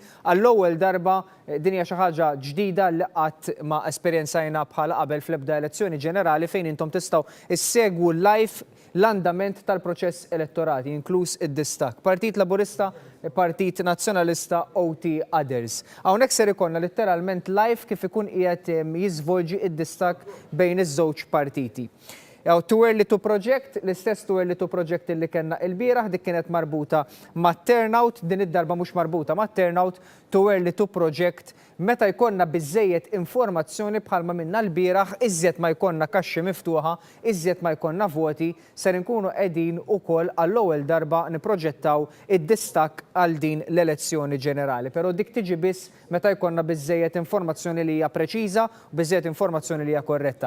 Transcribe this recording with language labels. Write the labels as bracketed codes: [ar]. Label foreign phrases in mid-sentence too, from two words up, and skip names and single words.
[mt] Għall-ewwel darba din hija xi ħaġa ġdida li qatt ma esperjenzajna bħala qabel fl-ebda elezzjoni ġenerali fejn intom tistgħu issegwu live l-andament tal-proċess elettorali, inkluż id-distak. Partit Laburista, Partit Nazzjonalista, OT Others. Hawnhekk ser ikollna letteralment live kif ikun qiegħed jiżvolġi id-distak bejn iż-żewġ partiti. Jaw [en] too early to project, [mt] l-istess [en] too early to project [mt] li kellna il-bieraħ dik kienet marbuta ma' turnout, din id-darba mhux marbuta ma' turnout, [en] too early to project [mt] meta jkollna biżejjed informazzjoni bħalma minna l-bieraħ, iżjed ma jkollna kaxxi miftuħa, iżjed ma jkollna voti, ser inkunu qegħdin ukoll għall-ewwel darba niproġettaw id-distak għal din l-elezzjoni ġenerali. Però dik tiġi biss meta jkollna biżejjed informazzjoni li hija preċiża u biżejjed informazzjoni li hija korretta.